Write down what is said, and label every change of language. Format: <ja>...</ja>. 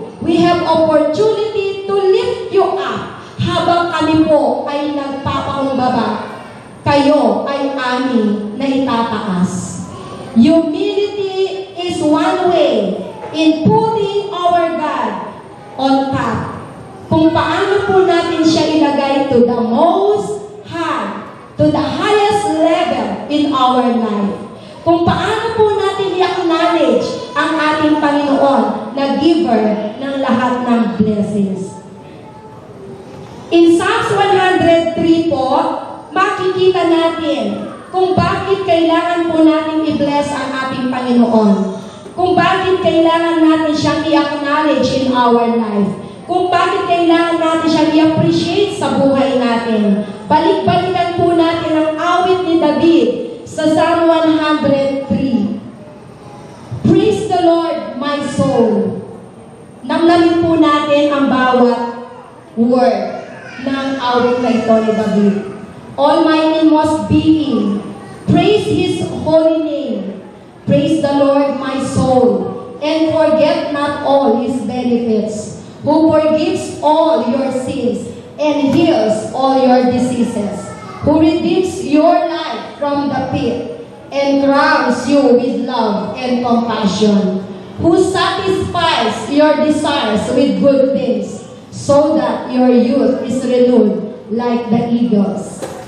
<en>We have opportunity to lift you up.</en> <tl>Habang kami po ay nagpapakumbaba, kayo ay aming na itataas.</tl> <en>Humility is one way in putting our God on top.</en> <tl>Kung paano po natin siya ilagay</tl> <en>to the most high, to the highest level in our life.</en> <tl>Kung paano po natin i-acknowledge ang ating Panginoon na giver ng lahat ng blessings. In Psalms 103 po, makikita natin kung bakit kailangan po natin i-bless ang ating Panginoon. Kung bakit kailangan natin siyang i-acknowledge</tl> <en>in our life.</en> <tl>Kung bakit kailangan natin siyang i-appreciate sa buhay natin. Balik-balikan po natin ang awit ni David sa Psalm 103.</tl> <en>Praise the Lord, my soul.</en> <tl>Namnamin po natin ang bawat word ng awit na ito ni David.</tl> <en>All my inmost being, praise His holy name. Praise the Lord, my soul, and forget not all His benefits, who forgives all your sins and heals all your diseases, who redeems your life from the pit and crowns you with love and compassion, who satisfies your desires with good things, so that your youth is renewed like the eagles.</en>